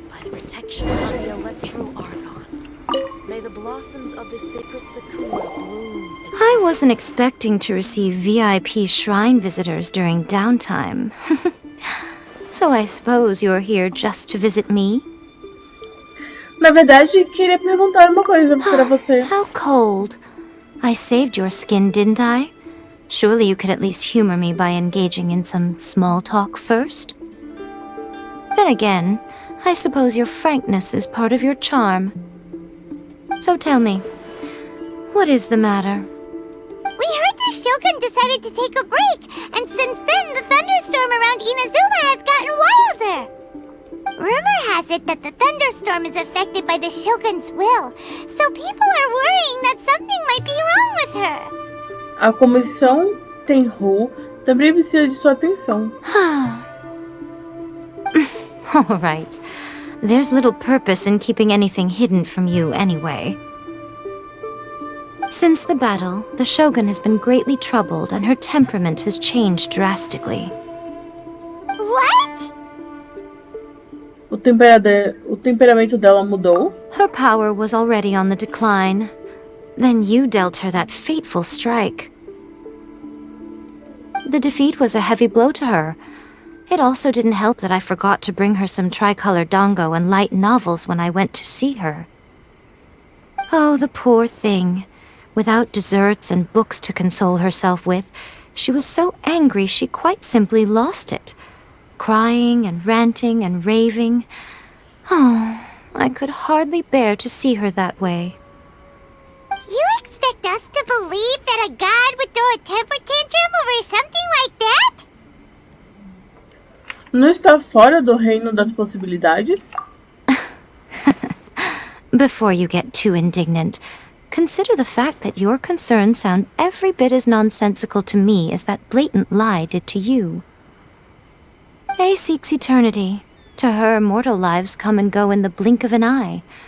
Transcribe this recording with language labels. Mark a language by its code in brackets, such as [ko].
[en] Protection of the electro-argon. May the blossoms of the sacred sakura bloom. I wasn't expecting to receive VIP shrine visitors during downtime. So I suppose you're here just to visit me? [pt] Na verdade, queria perguntar uma coisa para você. [en] How cold. I saved your skin, didn't I? Surely you could at least humor me by engaging in some small talk first? Then again, I suppose your frankness is part of your charm. So tell me, what is the matter? We heard the Shogun decided to take a break, and since then the thunderstorm around Inazuma has gotten wilder. Rumor has it that the thunderstorm is affected by the Shogun's will, so people are worrying that something might be wrong with her. [pt] A comissão Tenryo também precisa de sua atenção. [en] All right. There's little purpose in keeping anything hidden from you anyway. Since the battle, the Shogun has been greatly troubled and her temperament has changed drastically. What? [pt] O temperamento dela mudou. [en] Her power was already on the decline. Then you dealt her that fateful strike. The defeat was a heavy blow to her. It also didn't help that I forgot to bring her some tricolor dango and light novels when I went to see her. Oh, the poor thing. Without desserts and books to console herself with, she was so angry she quite simply lost it. Crying and ranting and raving. Oh, I could hardly bear to see her that way. You expect us to believe that a god would throw a temper tantrum over something like that? [pt] Não está fora do reino das possibilidades? [en] Before you get too indignant, consider the fact that your concerns sound every bit as nonsensical to me as that blatant lie did to you. A seeks eternity. To her, mortal lives come and go in the blink of an eye.